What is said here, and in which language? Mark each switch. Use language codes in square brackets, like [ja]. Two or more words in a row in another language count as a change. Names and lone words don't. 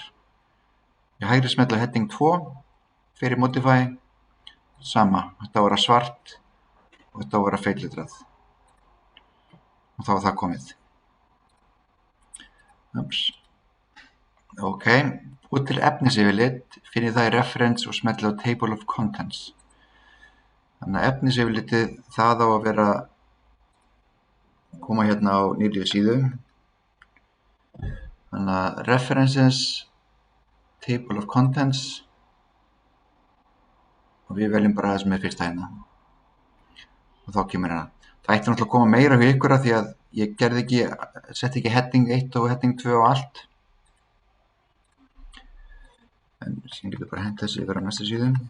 [is] Ég hægri smella heading 2, fyrir modify, sama, þetta á að vera svart og þetta á að vera feitletrað. Og þá er það komið. Ok, út til efnisyfirlit finn ég það í reference og smelli á [en] table of contents. [is] Þannig að efnisyfirlitið, það á að vera, koma hérna á nýrri síðu. Þannig að [en] references, table of contents, [is] og við veljum bara það sem er fyrsta hérna. Og þá kemur hérna. Það ætti náttúrulega að koma meira hjá ykkur af því að ég gerði ekki, setti ekki heading 1 og heading 2 og allt. En síðan líka bara henda þessu yfir á næsta síðu.